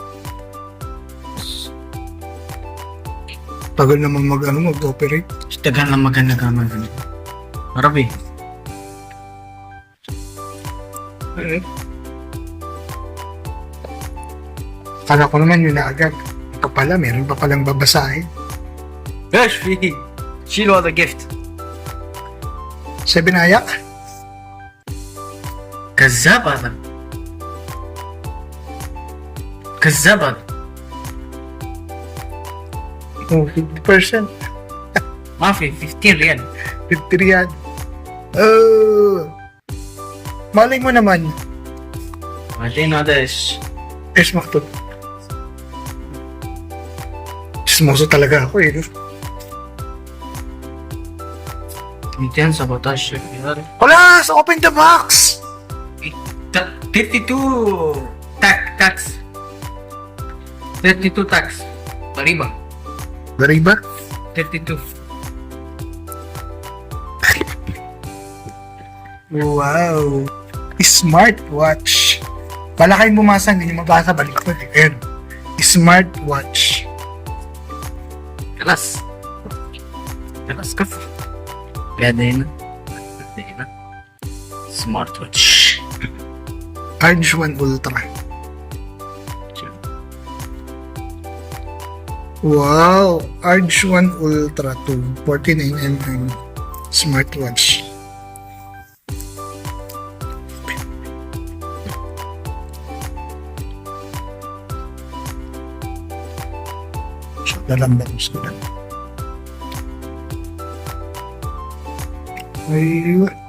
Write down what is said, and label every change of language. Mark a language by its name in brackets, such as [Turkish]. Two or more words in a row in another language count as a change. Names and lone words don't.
[Filipino] Tagal naman mag-operate. Tagal lang maganda ka man. Marabi. Kala ko naman yun na agad. Ito pala, meron pa palang babasahin. [English] Yes, she was a gift. [Filipino] Sabi na ayak? [Arabic] كذابة كذابة [English] Oh, 50%. [Arabic] ما في 15 ريال [Filipino] 50 riyal. Oh! Malay mo naman. [Arabic] بعدين هذا ايش؟ Es maktub. [Filipino] Chismoso talaga ako eh. [Arabic] 217 ريال [Filipino] Wala! [English] So open the box! [Arabic] 32 tax 32 tax غريبة Gariba? 32 [English] Wow! Smartwatch. [Filipino] Wala kayong bumasa, hindi nyo mabasa, balik ko. Ayan. Smartwatch. [Arabic] خلاص خلاص كفو بعدين سمارت واتش [English] Arge 1 Ultra. Wow! Arge 1 Ultra 2. 49mm. [Filipino] Smartwatch. So, lalambang sila. Ay,